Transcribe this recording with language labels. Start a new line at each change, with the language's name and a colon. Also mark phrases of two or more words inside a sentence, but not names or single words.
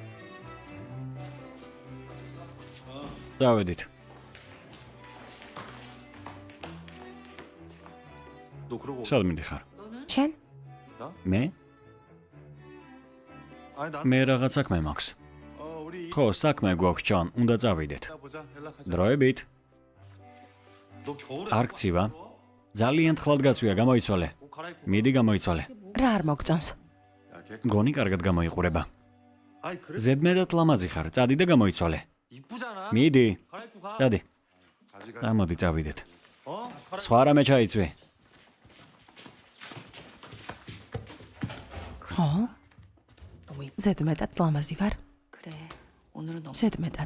Georgian: დავედით.
Korean: 그러고.
Georgian: სად მიდიხარ? შენ? მე?
Korean: 아니 나.
Georgian: მე რაღაც საქმე მაქვს.
Korean: 우리
Georgian: ხო, საქმე გვაქვს, ჯონ, უნდა წავიდეთ.
Korean: 보자. 연락하자.
Georgian: დროებით.
Korean: 너 겨울에
Georgian: არ გცივა. ძალიან თხლად გაწვია, გამოიცვალე.
Korean: 옷 갈아입고.
Georgian: მიდი გამოიცვალე. რა არ მოგწონს?
Korean: 야, 걔.
Georgian: გონი კარგად გამოიყურება.
Korean: 아니 그래.
Georgian: ზედმეტად ლამაზი ხარ, წადი და გამოიცვალე.
Korean: 이쁘잖아.
Georgian: მიდი.
Korean: 갈아입고 가.
Georgian: წადი.
Korean: 가지가.
Georgian: ამოდი წავიდეთ.
Korean: 갈아입고.
Georgian: სხვა რამე ჩაიწვი. ხო?
Korean: 너무 이쁘.
Georgian: ზედმეტად ლამაზი ვარ.
Korean: 그래. 오늘은 너무
Georgian: ზედმეტად.